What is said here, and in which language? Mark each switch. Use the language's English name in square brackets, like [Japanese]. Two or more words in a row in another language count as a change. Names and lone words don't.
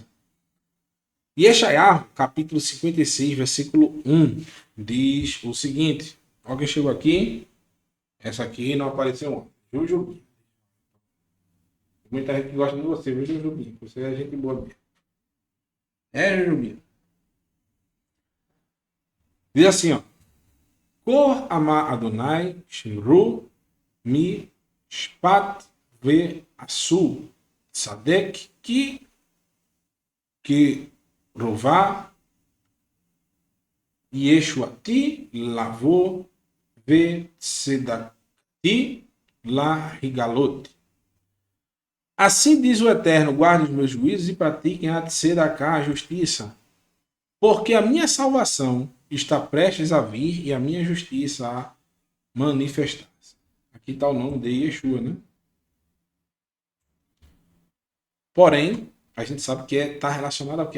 [Portuguese] E Yeshayahu, capítulo 56, versículo 1, diz o seguinte. Alguém chegou aqui? Essa aqui não apareceu ontem. Jujubi. Muita gente gosta de você, viu, Jujubi? Você é gente boa mesmo. É, Jujubi. Diz assim, ó. [Hebrew] כה אמר אדוני שמרו משפט ועשו צדקה כי קרובה ישועתי לבוא וצדקתי להגלות. [Portuguese] Assim diz o Eterno, guarde os meus juízos e pratiquem a Tzedaká, a justiça, porque a minha salvação está prestes a vir e a minha justiça a manifestar-se. Aqui está o nome de Yeshua, né? Porém, a gente sabe que está relacionado ao que?